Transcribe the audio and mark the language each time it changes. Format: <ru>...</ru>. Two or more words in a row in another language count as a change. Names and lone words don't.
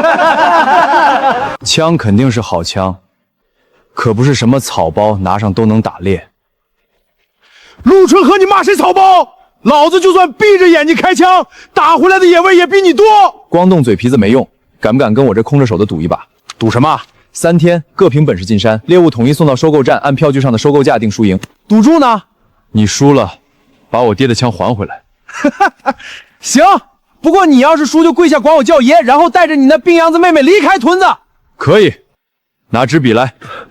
<zh>枪肯定是好枪，可不是什么草包，拿上都能打猎。陆春和，你骂谁草包？老子就算闭着眼睛开枪，打回来的野味也比你多。光动嘴皮子没用，敢不敢跟我这空着手的赌一把？赌什么？3天各凭本事进山，猎物统一送到收购站，按票据上的收购價定輸贏。賭注呢？你輸了，把我爹的槍還回來。行，不過你要是輸就跪下管我叫爺，然後帶着你那病秧子妹妹離開屯子。可以，拿支筆來。</zh>